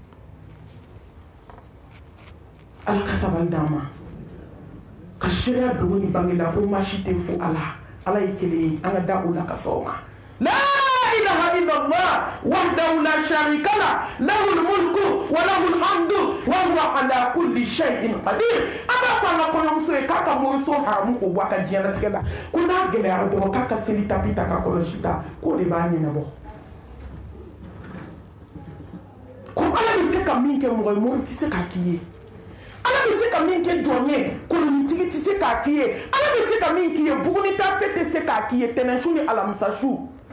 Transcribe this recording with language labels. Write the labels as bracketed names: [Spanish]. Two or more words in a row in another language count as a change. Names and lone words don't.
[Bambara] ala ka sabali d'an ma ka seereya dogo ni bange la ko maa si tɛ fo ala ye kelen ye an ka da o la ka sɔn o ma [Arabic] لا إله إلا الله وحده لا شريك له له الملك وله الحمد وهو على كل شيء قدير [Bambara] aba fa na kɔɲɔmuso ye k'a ka moriso haramu k'o bɔ a ka diɲɛlatigɛ la ko n'a gɛlɛyara dɔrɔn k'a ka seli tapi ta ka kɔlɔsi ta k'o de b'a ɲɛnabɔ ko ala bɛ se ka min kɛ mɔgɔ ye mori tɛ se k'a k'i ye ala bɛ se ka min kɛ jɔn ye kolonitigi tɛ se k'a k'i ye ala bɛ se ka min k'i ye bugunitafe tɛ se k'a k'i ye tɛnɛnsu ni alamisasu